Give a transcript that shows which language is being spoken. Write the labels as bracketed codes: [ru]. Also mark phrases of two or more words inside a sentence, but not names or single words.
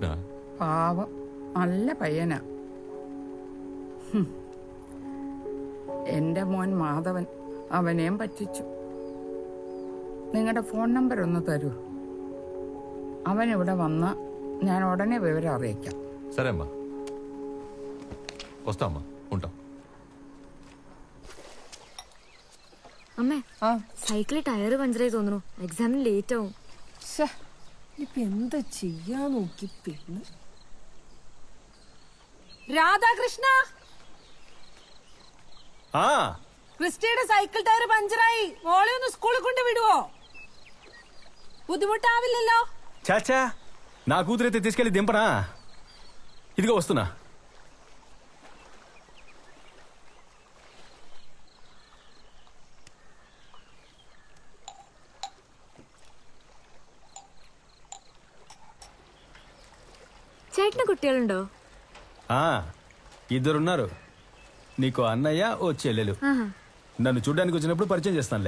[ml] പാവം, നല്ല പയ്യനാ. എന്റെ മോൻ മാധവൻ അവനെയും പറ്റിച്ചു. നിങ്ങളുടെ ഫോൺ നമ്പർ ഒന്ന് തരൂ. അവൻ ഇവിടെ വന്ന് ഞാൻ ഉടനെ വിവരം അറിയിക്കാം. [te] సరే అమ్మా, వస్తామ్మా, ఉంటాం. [ml] അമ്മേ, സൈക്കിളിൽ ടയർ പഞ്ചറായി തോന്നുന്നു. എക്സാമിന് ലേറ്റ് ആവും. ഇപ്പൊ എന്താ ചെയ്യാ നോക്കി. പിന്നെ രാധാകൃഷ്ണ, ക്രിസ്റ്റിയുടെ സൈക്കിൾ ടയർ പഞ്ചറായി. മോളെ ഒന്ന് സ്കൂളിൽ കൊണ്ട് വിടുവോ? బుద్ధిముట్టావిల్లెల్లో. [te] చాచా, నా కూతురైతే తీసుకెళ్లి దింపనా? ఇదిగో వస్తున్నా. [ml] ചേട്ടന് കുട്ടികളുണ്ടോ? [te] ఇద్దరున్నారు. నీకు అన్నయ్య, ఓ చెల్లెలు. నన్ను చూడ్డానికి వచ్చినప్పుడు పరిచయం చేస్తానులే.